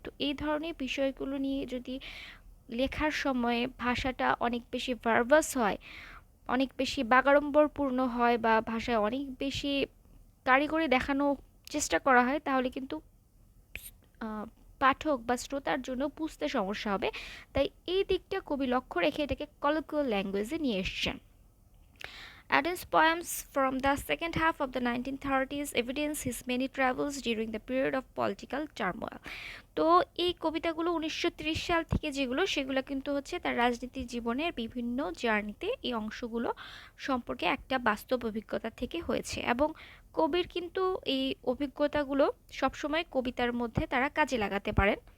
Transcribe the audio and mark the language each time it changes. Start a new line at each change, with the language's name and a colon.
Bangla: তো এই ধরনের বিষয়গুলো নিয়ে যদি লেখার সময়ে ভাষাটা অনেক বেশি ভার্বাস হয়, অনেক বেশি বাগাড়ম্বরপূর্ণ হয়, বা ভাষায় অনেক বেশি কারিগরি দেখানো চেষ্টা করা হয়, তাহলে কিন্তু পাঠক বা শ্রোতার জন্য বুঝতে সমস্যা হবে। তাই এই দিকটা কবি লক্ষ্য রেখে এটাকে কলিকুয়াল ল্যাঙ্গুয়েজে নিয়ে এসছেন।
English: Adam's poems from the second half of the 1930s evidence his many travels during the period of political turmoil.
Bangla: তো এই কবিতাগুলো 1930 সাল থেকে যেগুলো, সেগুলো কিন্তু হচ্ছে তার রাজনীতি জীবনের বিভিন্ন জার্নিতে এই অংশগুলো সম্পর্কে একটা বাস্তব অভিজ্ঞতা থেকে হয়েছে, এবং কবির কিন্তু এই অভিজ্ঞতাগুলো সবসময় কবিতার মধ্যে তারা কাজে লাগাতে পারেন।